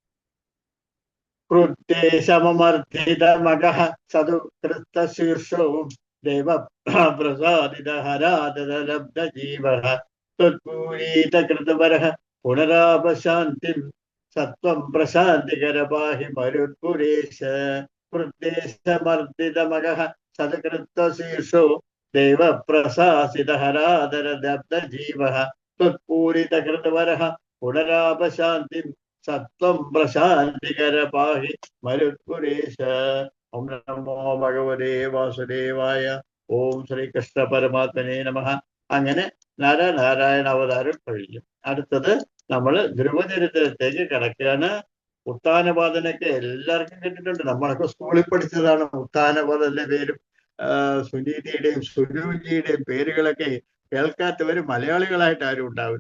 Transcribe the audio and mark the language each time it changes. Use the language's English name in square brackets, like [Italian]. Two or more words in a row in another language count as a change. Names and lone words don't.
[Sanskrit] कृत्ते सममर्थितमगः सदुकृतशीर्षो देवप्रसादितहरादलब्धजीवः त्वत्पूरीतकृतवरः पुनरापशान्तिं सत्वं प्रशान्तिकर पाहि मरुत्पुरेश कृत्ते समर्थितमगः सदकृतशीर्षो देवप्रसादितहरादलब्धजीवः त्वत्पूरितकृतवरः पुनरापशान्तिं सत्वं प्रशान्तिकर पाहि मरुत्पुरेश ओम नमो भगवते वासुदेवाय ഓം ശ്രീകൃഷ്ണ പരമാത്മനെ നമഃ. [Malayalam] അങ്ങനെ നാരായണ അവതാരം കഴിയും. അടുത്തത് നമ്മൾ ധ്രുവചരിത്രത്തിലേക്ക് കിടക്കുകയാണ്. ഉത്താനപാദനൊക്കെ എല്ലാവർക്കും കേട്ടിട്ടുണ്ട്. നമ്മളൊക്കെ സ്കൂളിൽ പഠിച്ചതാണ്. ഉത്താനപാദന്റെ പേരും സുനീതിയുടെയും സുരുചിയുടെയും പേരുകളൊക്കെ കേൾക്കാത്തവര് മലയാളികളായിട്ട് ആരും ഉണ്ടാവില്ല.